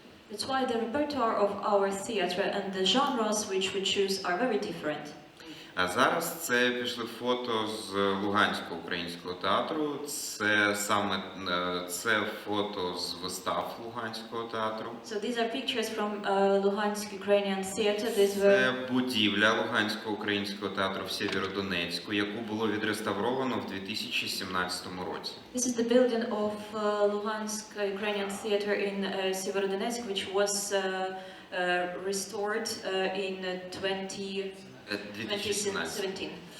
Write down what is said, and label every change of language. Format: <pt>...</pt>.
<en>That's why the repertoire of our theater and the genres which we choose are very different.</en> <uk>А зараз це пішли фото з Луганського українського театру. Це саме це фото з вистав Луганського театру.</uk> <en>So these are pictures from Luhansk Ukrainian theater. These were</en> <uk>Це будівля Луганського українського театру в Сєвєродонецьку, яку було відреставровано в 2017 році.</uk> <en>This is the building of Luhansk Ukrainian theater in Severodonetsk, which was restored in 2017.</en>